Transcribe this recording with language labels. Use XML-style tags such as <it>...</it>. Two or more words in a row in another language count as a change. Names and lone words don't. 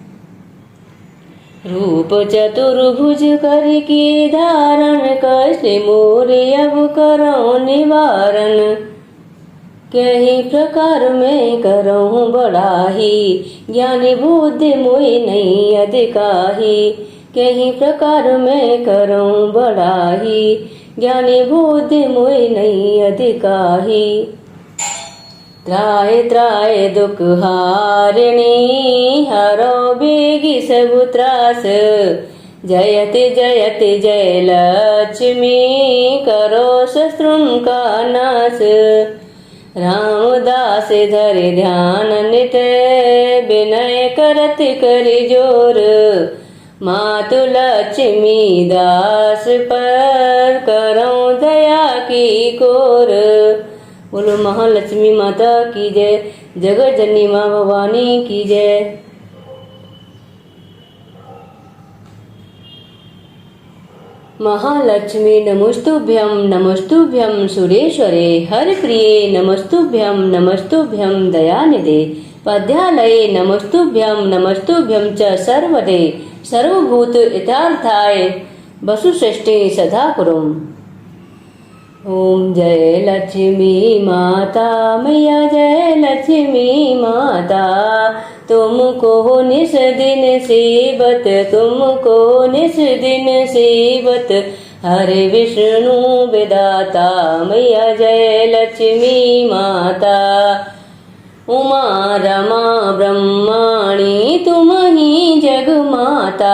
<hi>रूप चतुर्भुज कर के धारण, कष्ट मोरे अब करो निवारण। कहीं प्रकार में करूँ बड़ाही, ज्ञानी बुद्धि मोहि नहीं अधिकाही। कहीं प्रकार में करूँ बड़ाही, ज्ञानी बुद्धि मोहि नहीं अधिकाही। त्राहि त्राहि दुख हारिणी, हरो बेगी सब त्रास। जयति जयति जय लक्ष्मी, करो शत्रुन का नाश। रामदास धरि ध्यान नित, विनय करत करि जोर। मातु लक्ष्मी दास पर, करो दया की कोर। बोलो महालक्ष्मी माता की जय, जगत जननी माँ भवानी की जय।</hi> <sa>महालक्ष्मी नमस्तुभ्यं नमस्तुभ्यं सुरेश्वरे, हरिप्रिये नमस्तुभ्यं नमस्तुभ्यं दयानिधे। पद्यालये नमस्तुभ्यं नमस्तुभ्यं च सर्वदे, सर्वभूत हितार्थाय वसुश्रेष्ठे सदा कुरुम।</sa> <hi>ओम जय लक्ष्मी माता मैया, जय लक्ष्मी माता। तुमको निस दिन सेवत, तुमको निस दिन सेवत। हरे विष्णु विदाता मैया, जय लक्ष्मी माता। उमा रमा ब्रह्माणी तुम ही जग माता।</hi>